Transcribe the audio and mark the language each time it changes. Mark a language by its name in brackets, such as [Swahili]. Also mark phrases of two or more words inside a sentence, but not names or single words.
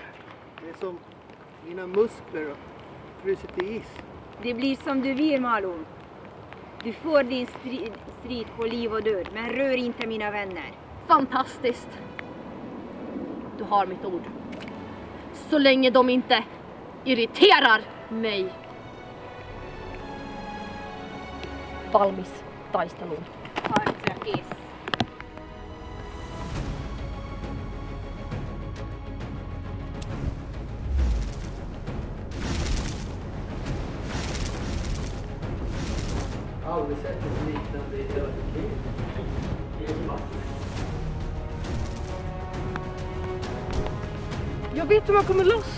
[Swedish] Det är som mina muskler och frusit i is. Det blir som du vill, Malum. Du får din strid på liv och död, men rör inte mina vänner. Fantastiskt. Du har mitt ord. Så länge de inte irriterar mig. [Finnish] Valmis taistelun. Artrakis. [Swedish] Aldrig sett ett liknande i hela mitt liv. Jag vet hur man kommer loss.